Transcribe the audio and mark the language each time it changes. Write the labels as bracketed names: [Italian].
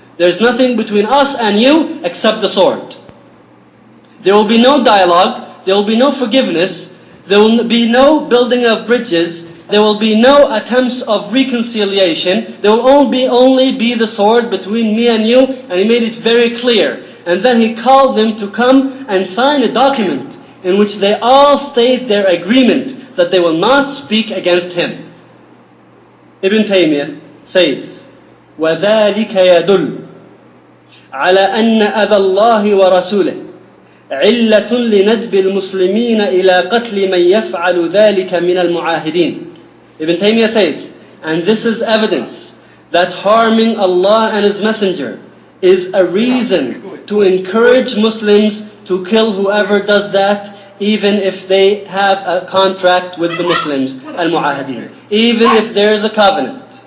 [English] There's nothing between us and you except the sword. There will be no dialogue, there will be no forgiveness, there will be no building of bridges, there will be no attempts of reconciliation, there will only be the sword between me and you, and he made it very clear. And then he called them to come and sign a document in which they all state their agreement that they will not speak against him. Ibn Taymiyyah says, [Arabic] وَذَلِكَ يَدُلُّ على أن أذى الله ورسوله علة لندب المسلمين إلى قتل من يفعل ذلك من المعاهدين. [English] Ibn Taymiyyah says, and this is evidence that harming Allah and His Messenger is a reason to encourage Muslims to kill whoever does that, even if they have a contract with the Muslims, al-Mu'ahideen, even if there is a covenant.